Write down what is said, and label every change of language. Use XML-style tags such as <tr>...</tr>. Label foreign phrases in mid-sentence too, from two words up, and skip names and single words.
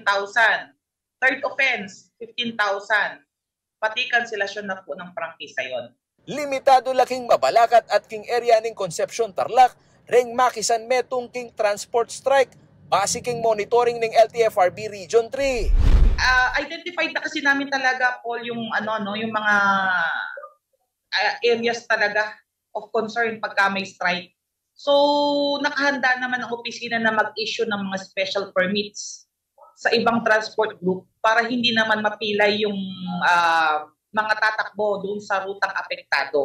<en>Third offense, 15,000.</en> <tl>Pati kanselasyon na po ng prangkisa yon.</tl> <pam>Limitado laking Mabalacat at king area ning Concepcion Tarlac reng makisan metong king</pam> <en>transport strike</en> <pam>base king monitoring ning LTFRB Region 3.</pam> <tl>Identified na kasi namin talaga Paul yung yung mga areas talaga</tl> <en>of concern</en> <tl>pagka may strike. So nakahanda naman ang opisina na mag-issue ng mga</tl> <en>special permits</en> <tl>sa ibang</tl> <en>transport group</en> <tl>para hindi naman mapilay yung mga tatakbo doon sa rutang apektado.</tl>